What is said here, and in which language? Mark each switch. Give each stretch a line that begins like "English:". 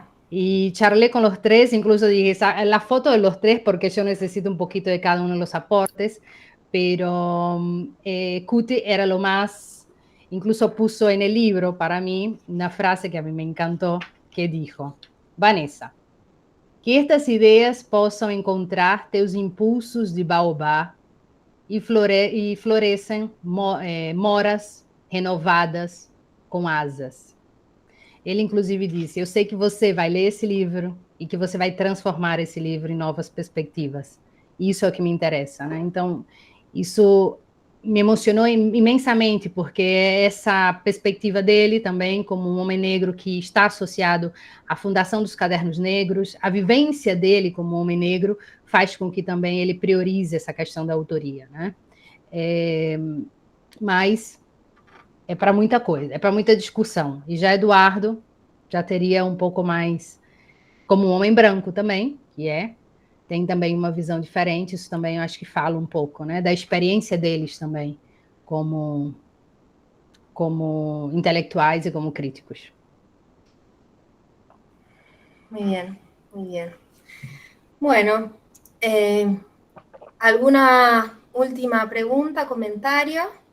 Spanish: Y charlé con los tres, incluso dije la foto de los tres porque yo necesito un poquito de cada uno de los aportes, pero Cuti era lo más, incluso puso en el libro para mí una frase que a mí me encantó, que dijo: Vanessa,
Portuguese: que estas ideas possam encontrar teus impulsos de baobá e florescem moras renovadas com asas. Ele, inclusive, disse: eu sei que você vai ler esse livro e que você vai transformar esse livro em novas perspectivas. Isso é o que me interessa, né? Então, isso me emocionou imensamente, porque essa perspectiva dele também, como um homem negro que está associado à Fundação dos Cadernos Negros, a vivência dele como homem negro faz com que também ele priorize essa questão da autoria, né? Mas é para muita coisa, é para muita discussão. E já Eduardo já teria um pouco mais, como um homem branco também, tem também uma visão diferente, isso também eu acho que fala um pouco, né, da experiência deles também, como intelectuais e como críticos.
Spanish: Muy bien, muy bien. Bueno, ¿alguna última pregunta, comentario?